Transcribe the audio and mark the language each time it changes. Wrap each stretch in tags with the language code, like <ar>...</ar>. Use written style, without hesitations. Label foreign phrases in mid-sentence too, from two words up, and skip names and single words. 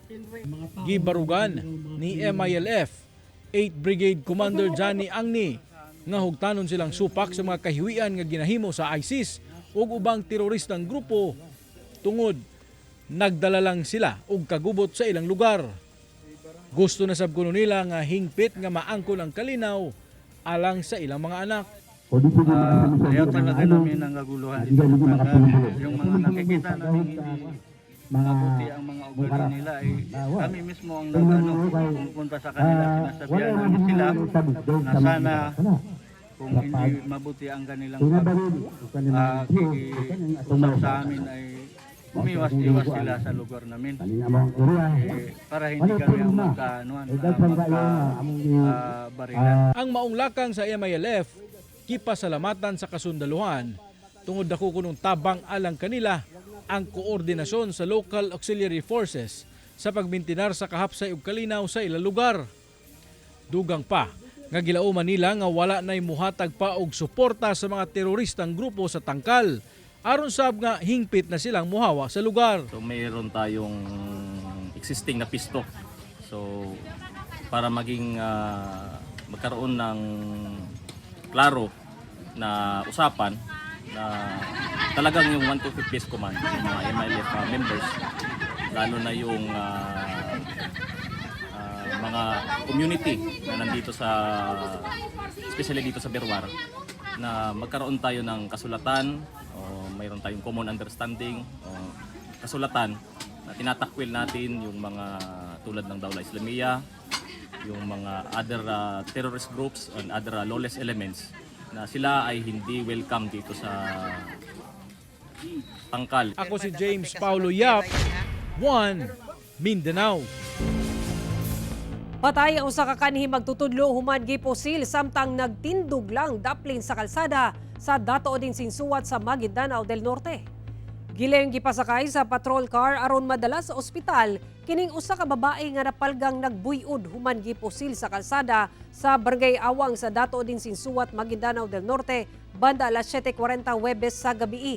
<ceb>Gibarugan ni MILF 8th Brigade Commander Johnny Angni nga hugtanon silang supak sa mga kahiwian nga ginahimo sa ISIS ug ubang teroristang grupo tungod nagdala lang sila og kagubot sa ilang lugar. Gusto na sab kuno nila nga hingpit nga maangkon ang kalinaw alang sa ilang mga anak.</ceb> <tl>Ayaw talaga namin ang kaguluhan dito. Yung mga nakikita namin hindi mabuti ang mga ugali nila. Kami mismo ang pumunta sa kanila. Sinasabihan namin sila na sana kung hindi mabuti ang kanilang pag-usap sa amin ay umiwas-iwas sila sa lugar namin. Para hindi kami ang magka-barilan.</tl> <ceb>Ang maong lakang sa MILF, kipasalamatan sa kasundaluhan tungod dako kunong tabang alang kanila ang koordinasyon sa</ceb> <en>local auxiliary forces</en> <ceb>sa pagbintinar sa kahapsay ug kalinaw sa ilang lugar. Dugang pa nga gilauman nila nga wala nay muhatag pa og suporta sa mga teroristang grupo sa Tangkal aron sab nga hingpit na silang muhawa sa lugar.</ceb> <tl>So mayroon tayong existing na pisto. So para maging magkaroon ng klaro na usapan na talagang yung 125 Base Command, yung mga MILF members, lalo na yung mga community na nandito sa, especially dito sa Berwar, na magkaroon tayo ng kasulatan, o mayroon tayong</tl> <en>common understanding,</en> <tl>o kasulatan na tinatakwil natin yung mga tulad ng Dawla Islamiyah, yung mga</tl> <en>other terrorist groups and other lawless elements</en> <tl>na sila ay hindi welcome dito sa Tangkal.</tl> <ceb>Ako si James Paulo Yap, One Mindanao. Patay ang usa ka kanhi magtutudlo human giposil samtang nagtindog lang daplin sa kalsada sa Dato din Sinsuat sa Maguindanao del Norte. Gilayong gipasakay sa patrol car aron madala sa ospital kining usa ka babae nga napalgang nagbuy-od human giposil sa kalsada sa Barangay Awang sa Dato din Sinsuat, Maguindanao del Norte banda alas 7:40 Huwebes sa gabi.</ceb>